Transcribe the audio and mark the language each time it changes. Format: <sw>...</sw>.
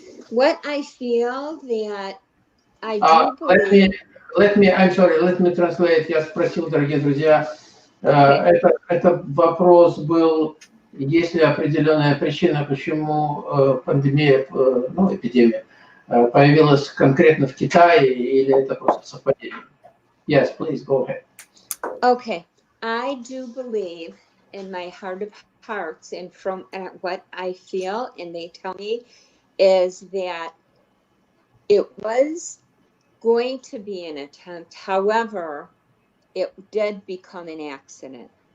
<en>What I feel that I do believe... Let me translate.</en> <ru>Я спросил, дорогие друзья, это вопрос был, есть ли определенная причина, почему пандемия, эпидемия появилась конкретно в Китае, или это просто совпадение?</ru> <en>Yes, please, go ahead. Okay, I do believe in my heart of hearts, and from what I feel, and they tell me, is that it was going to be an attempt. However, it did become an accident.</en>